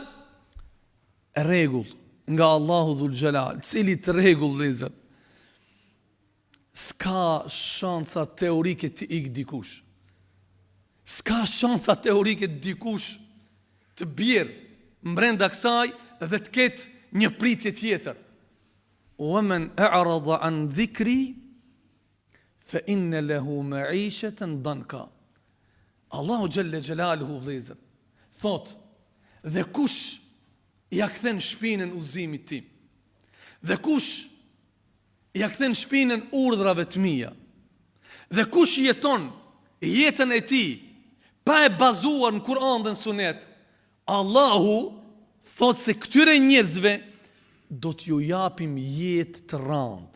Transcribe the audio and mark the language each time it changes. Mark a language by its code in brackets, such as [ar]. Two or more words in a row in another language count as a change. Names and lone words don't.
[sq] Rregull nga Allahu Dhul Gjelal, cili të rregull, vëllezër, s'ka shansa teorike të ik dikush. S'ka shansa teorike dikush të bjerë mbrenda kësaj dhe të ketë një pritje tjetër. [ar] Wa man a'rada an dhikri fa inna lahu ma'ishatan danka. [sq] Allahu Gjelle Gjelaluhu, vëllezër, thot, dhe kush ja kthen shpinën udhëzimit tim, dhe kush ja kthen shpinën urdhrave të mia, dhe kush jeton jetën e tij pa e bazuar në Kur'an dhe në Sunet, Allahu thot se këtyre njerëzve do t'ju japim jetë të rëndë.